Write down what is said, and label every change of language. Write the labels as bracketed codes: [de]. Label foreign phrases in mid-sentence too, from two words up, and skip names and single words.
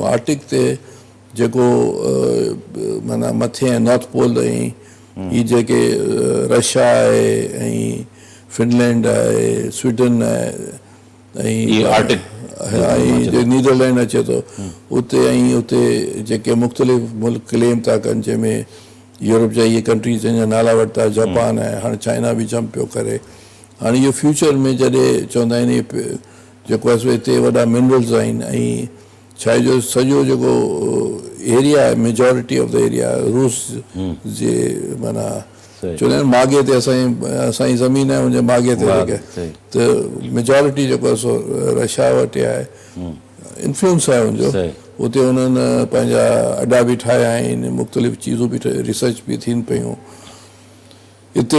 [sd] आर्टिक ते जेको माना मथे ऐं नॉर्थ पोल ऐं ही जेके रशिया आहे ऐं फिनलैंड आहे, स्वीडन आहे, ऐं नीदरलैंड अचे थो उते, ऐं उते जेके मुख़्तलिफ़ मुल्क क्लेम था कनि, जंहिंमें यूरोप जा इहे कंट्रीज़ जंहिंजा नाला वरिता, जापान आहे, हाणे चाइना बि जंप पियो करे। हाणे इहो फ्यूचर में जॾहिं चवंदा आहिनि जेको आहे सो हिते वॾा मिनरल्स आहिनि, ऐं छा आहे जो सॼो जेको एरिया आहे, [en] majority of the area [sd] रूस जे माना चवंदा आहिनि मागे ते असांजी ज़मीन आहे, हुनजे मागे ते जेके त मेजॉरिटी जेको आहे सो रशिया वटि आहे, इन्फ्लुएंस आहे हुनजो। उते हुननि पंहिंजा अॾा बि ठाहिया आहिनि, मुख़्तलिफ़ चीज़ूं बि रिसर्च बि थियनि पियूं हिते।